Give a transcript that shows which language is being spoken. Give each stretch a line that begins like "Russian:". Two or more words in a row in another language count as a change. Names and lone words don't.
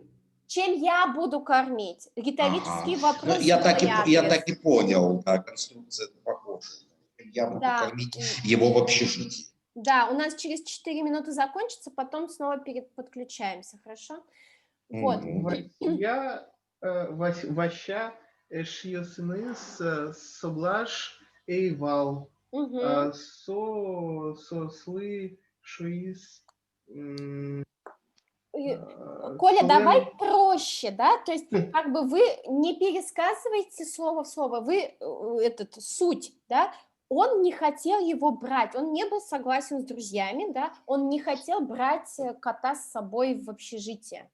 Russian: Чем я буду кормить? Риторический вопрос. Ну, я так и понял, да, конструкция похожа. Я буду кормить его в общежитии. Да, у нас через 4 минуты закончится, потом снова подключаемся, хорошо? Вот.
Komi: Ваща шьёсыныс соблаш эйвал. Сослы шуис...
Russian: Коля, давай проще, да, то есть как бы вы не пересказываете слово в слово, вы суть, да, он не хотел его брать, он не был согласен с друзьями, да, он не хотел брать кота с собой в общежитие.